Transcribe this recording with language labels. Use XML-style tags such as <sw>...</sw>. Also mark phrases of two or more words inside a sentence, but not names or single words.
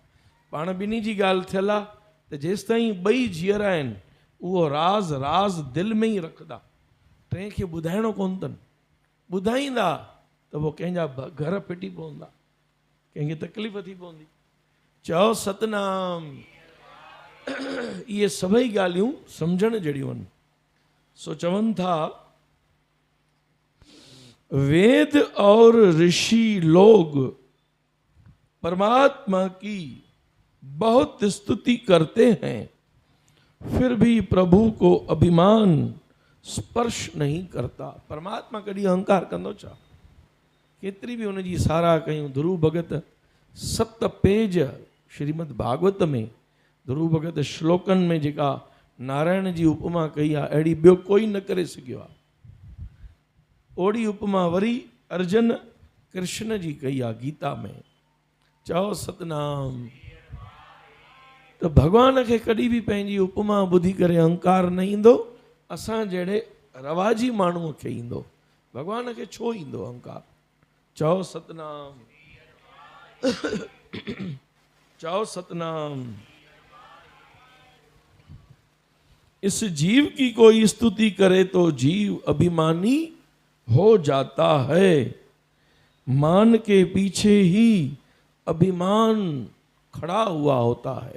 <sd>पाण ॿिन्ही जी ॻाल्हि थियल आहे त जेसि ताईं ॿई जीअर आहिनि उहो राज़ दिलि में ई रखंदा, टे खे ॿुधाइणो कोन अथनि। ॿुधाईंदा त पोइ कंहिंजा घर फिटी पवंदा, कंहिंखे तकलीफ़ थी पवंदी। चओ सतनाम। इहे सभई ॻाल्हियूं सम्झण जहिड़ियूं आहिनि। सो चवनि था</sd> <hi>वेद और ऋषि लोग परमात्मा की बहुत स्तुति करते हैं, फिर भी प्रभु को अभिमान स्पर्श नहीं करता।</hi> <sd>परमात्मा कॾहिं अहंकार कंदो छा? केतिरी बि हुनजी साराह कयूं। ध्रुव भगत 7 पेज श्रीमद भागवत में ध्रुव भगत श्लोकनि में जेका नारायण जी उपमा कई आहे, अहिड़ी ॿियो कोई न करे सघियो आहे। ओड़ी उपमा वरी अर्जुन कृष्ण जी कई आहे गीता में। चओ सतनाम। त भॻवान खे कॾहिं बि पंहिंजी उपमा ॿुधी करे अहंकार न ईंदो, असां जहिड़े रवाजी माण्हूअ खे ईंदो। भॻवान खे छो ईंदो अहंकार? चओ सतनाम। चओ सतनाम।</sd> <hi>इस जीव की कोई स्तुति करे तो जीव अभिमानी हो जाता है। मान के पीछे ही अभिमान खड़ा हुआ होता है।</hi>